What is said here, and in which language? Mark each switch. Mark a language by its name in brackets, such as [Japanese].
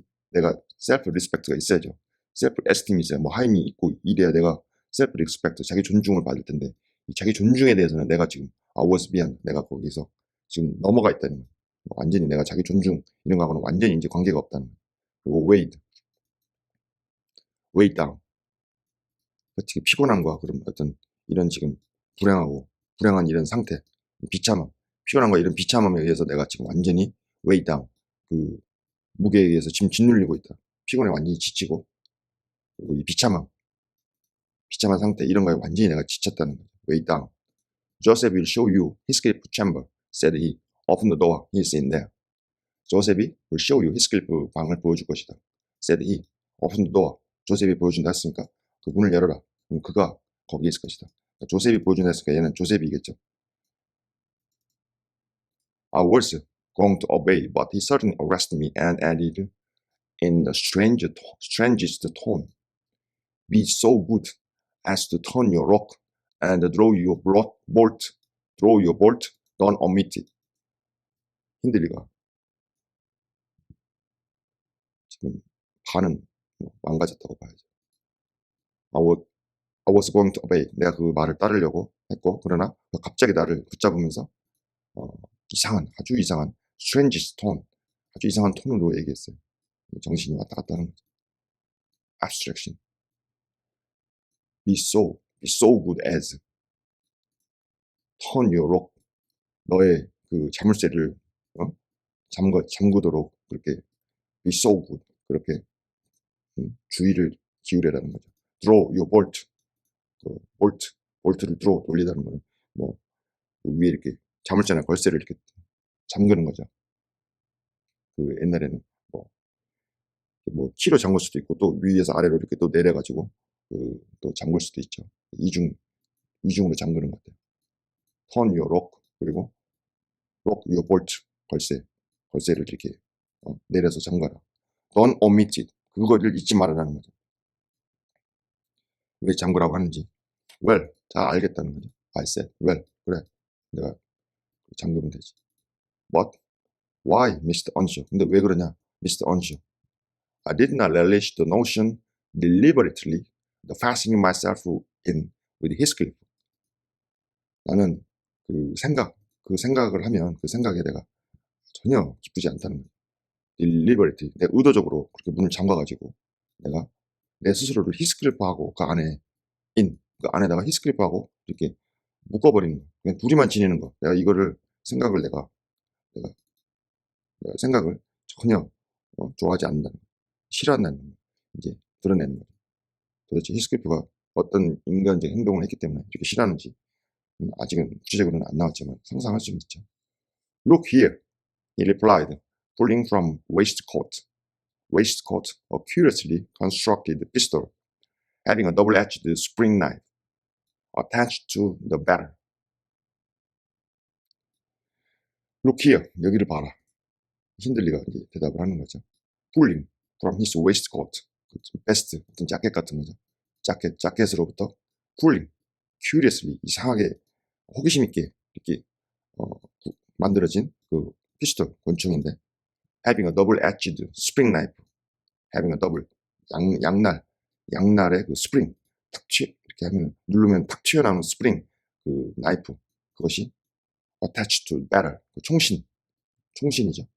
[Korean] 내가 self-respect가 있어야죠. self-esteem이 있어야 뭐 하임이 있고 이래야 내가 self-respect, 자기 존중을 받을 텐데 이 자기 존중에 대해서는 내가 지금 미안. 내가 거기서 지금 넘어가 있다는 거예요. 완전히 내가 자기 존중 이런 거하고는 완전히 이제 관계가 없다는 거예요. 그리고 [English] weighed down. [Korean] 지금 피곤함과 그런 어떤 이런 지금 불행한 이런 상태, 비참함, 피곤함과 이런 비참함에 의해서 내가 지금 완전히 [English] weighed down. [Korean] 그 무게에 의해서 지금 짓눌리고 있다. 피곤에 완전히 지치고, 그리고 이 비참한 상태, 이런 거에 완전히 내가 지쳤다는 거죠. [English] weighed down. Joseph will show you his sleep chamber, said he. Open the door, he is in there. 조셉이 will show you his sleep [Korean] 방을 보여줄 것이다. [English] said he. Open the door. [Korean] 조셉이 보여준다 했으니까 그 문을 열어라. 그럼 그가 거기에 있을 것이다. 조셉이 보여준다 했으니까 얘는 조셉이겠죠. [English] I was going to obey, but he suddenly arrested me and added in the strangest tone, be so good as to turn your rock and draw your bolt, don't omit it. [Korean] 힌들리가 지금 반은 망가졌다고 봐야죠. [English] I was going to obey. [Korean] 내가 그 말을 따르려고 했고, 그러나 갑자기 나를 붙잡으면서 아주 이상한 [English] strangest tone, [Korean] 아주 이상한 톤으로 얘기했어요. 정신이 왔다 갔다 하는 거죠. [English] abstraction. be so good as turn your rock. [Korean] 너의 그 자물쇠를 잠그도록 그렇게 [English] be so good. [Korean] 그렇게 주의를 기울여라는 거죠. [English] draw your bolt. [Korean] 볼트를 돌리다는 거는 뭐 위에 이렇게 자물쇠나 걸쇠를 이렇게 잠그는 거죠. 그 옛날에는 뭐 키로 잠글 수도 있고 또 위에서 아래로 이렇게 또 내려가지고 또 잠글 수도 있죠. 이중으로 잠그는 것 같아요. [English] turn your lock, [Korean] 그리고 [English] lock your bolt, [Korean] 걸쇠를 이렇게 내려서 잠가라. [English] don't omit it. [Korean] 그거를 잊지 말아라는 거죠. 왜 잠그라고 하는지. well, 잘 알겠다는 거죠. [English] I said, well, [Korean] 그래. 내가 잠그면 되지. [English] But why, Mr. Unshaw? [Korean] 근데 왜 그러냐, Mr. Unshaw? [English] I did not relish the notion deliberately the fastening myself in with Heathcliff. [Korean] 나는 그 생각을 하면 그 생각에 내가 전혀 기쁘지 않다는 거예요. deliberately, 내가 의도적으로 그렇게 문을 잠가가지고 내가 내 스스로를 히스클리프하고 그 안에다가 히스클리프하고 이렇게 묶어버리는 거. 그냥 둘이만 지내는 거. 내가 이거를 생각을 전혀 좋아하지 않는다는 거. 싫어한다는 거. 이제 드러내는 거죠. 도대체 히스클리프가 어떤 인간적 행동을 했기 때문에 이렇게 싫어하는지 아직은 구체적으로는 안 나왔지만 상상할 수는 있죠. [English] Look here, he replied, pulling from waistcoat a curiously constructed pistol having a double-edged spring knife attached to the barrel. Look here, [Korean] 여기를 봐라. 힌들리가 이제 대답을 하는 거죠. [English] Pulling from his waistcoat, [Korean] 베스트, 어떤 자켓 같은 거죠. 자켓으로부터 pulling, curiously, 이상하게 호기심 있게 이렇게 만들어진 그 피스톨 권총인데, [English] having a double-edged spring knife, having a double, [Korean] 양날의 그 스프링, 이렇게 하면 누르면 탁 튀어나오는 스프링, 그 나이프, 그것이 [English] attached to barrel, [Korean] 그 총신이죠.